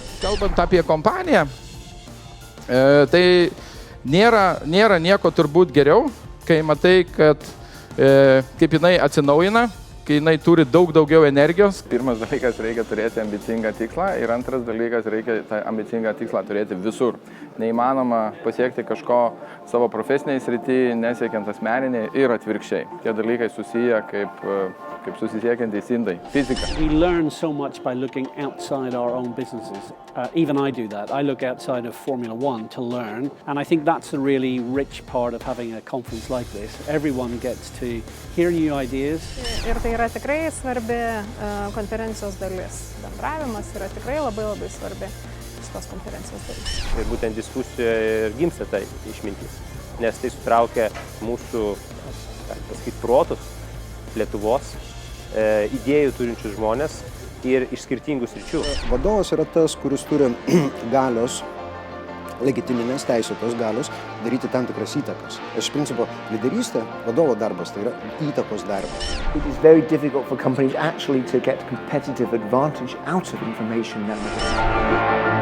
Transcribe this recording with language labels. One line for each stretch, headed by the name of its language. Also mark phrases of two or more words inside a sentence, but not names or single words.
Lithuanian: Kalbant apie kompaniją, tai nėra nieko turbūt geriau, kai matai, kad kaip jinai atsinaujina, kai jinai turi daug daugiau energijos. Pirmas dalykas, reikia turėti ambicingą tikslą ir antras dalykas, reikia tą ambicingą tikslą turėti visur. Neįmanoma pasiekti kažko savo profesiniai srity, nesiekiant asmeniniai ir atvirkščiai. Tie dalykai susiję kaip susisiekiantys indai. Fizika.
English: We learn so much by looking outside our own businesses. Even I do that. I look outside of Formula One to learn. And I think that's a really rich part of having a conference like this. Everyone gets to hear new ideas.
Lithuanian: Ir tai yra tikrai svarbi konferencijos dalis. Bendravimas yra tikrai labai svarbi šitos konferencijos dalis. Ir būtent diskusijoje ir gimsta tai išmintis. Nes tai sutraukia mūsų, protus, Lietuvos, idėjų turinčius žmonės ir iš skirtingų sričių. Vadovas yra tas, kuris turi galios, legitiminės teisėtos galios daryti tam tikras įtakas. Iš principo, lyderystė, vadovo darbas, tai yra įtakos darbas.
English: It is very difficult for companies actually to get competitive advantage out of information nowadays.